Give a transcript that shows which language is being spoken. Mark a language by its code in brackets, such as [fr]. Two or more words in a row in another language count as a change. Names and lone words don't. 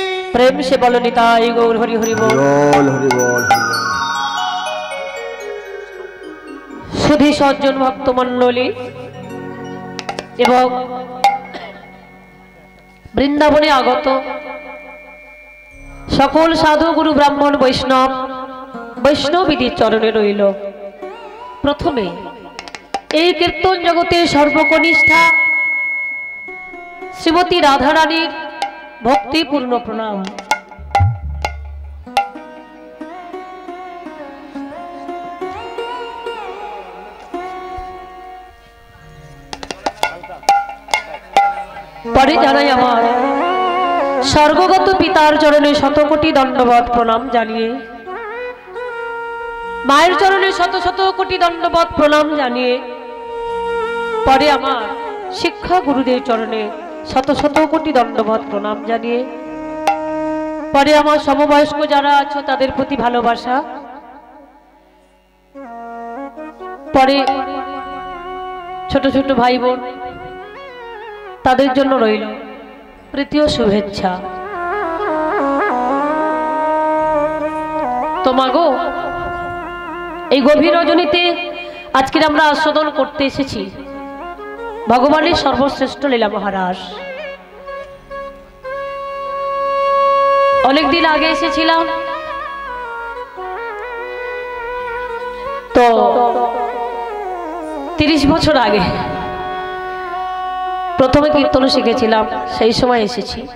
[hi] प्रेम से बोलो निताई गौर हरि हरि बोल। हरि बोल। [bn] সুধী সজ্জন ভক্ত মণ্ডলী এবং বৃন্দাবনে আগত সকল সাধু গুরু ব্রাহ্মণ বৈষ্ণবীদের চরণে রইল প্রথমে এই কীর্তন জগতে সর্বকনিষ্ঠা শ্রীমতী রাধা রানীর ভক্তিপূর্ণ প্রণাম। পরে জানাই আমার স্বর্গগত পিতার চরণে শতকোটি দণ্ডবৎ প্রণাম জানিয়ে মায়ের চরণে শত শত কোটি দণ্ডবৎ প্রণাম জানিয়ে পরে আমার শিক্ষা গুরুদেব চরণে শত শত কোটি দণ্ডবৎ প্রণাম জানিয়ে পরে আমার সমবয়স্ক যারা আছো তাদের প্রতি ভালোবাসা পরে ছোট ছোট ভাই বোন তাদের জন্য রইল প্রীতি ও শুভেচ্ছা। तो मागो এই গভীর রজনীতে আজকের আমরা আস্বাদন করতে এসেছি ভগবানের সর্বশ্রেষ্ঠ লীলা মহারাস। অনেক দিন আগে এসেছিলাম তো 30 বছর আগে প্রথমে কীর্তন শিখেছিলাম সেই সময় এসেছি।